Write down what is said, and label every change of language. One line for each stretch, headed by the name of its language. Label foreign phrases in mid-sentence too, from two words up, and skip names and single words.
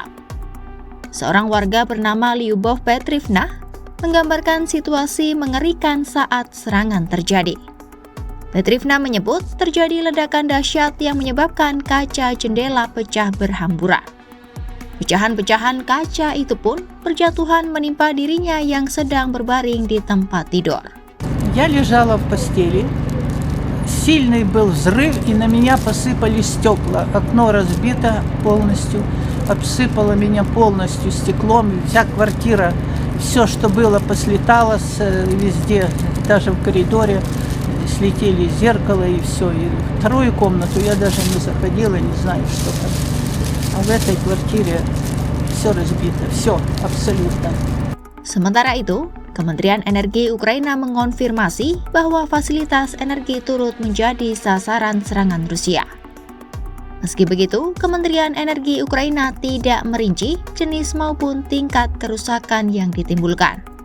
Indonesian: Seorang warga bernama Lyubov Petrivna menggambarkan situasi mengerikan saat serangan terjadi. Petrivna menyebut terjadi ledakan dahsyat yang menyebabkan kaca jendela pecah berhamburan. Pecahan-pecahan kaca itu pun berjatuhan menimpa dirinya yang sedang berbaring di tempat tidur.
Russian: Я лежала в постели. Сильный был взрыв, и на меня посыпались стекла. Окно разбито полностью, обсыпало меня полностью стеклом. Вся квартира, все, что было, послетало везде, даже в коридоре. Слетели зеркало и все. И вторую комнату я даже не заходила, не знаю, что там. А в этой квартире все разбито, все, абсолютно.
Indonesian: Sementara itu, Kementerian Energi Ukraina mengonfirmasi bahwa fasilitas energi turut menjadi sasaran serangan Rusia. Meski begitu, Kementerian Energi Ukraina tidak merinci jenis maupun tingkat kerusakan yang ditimbulkan.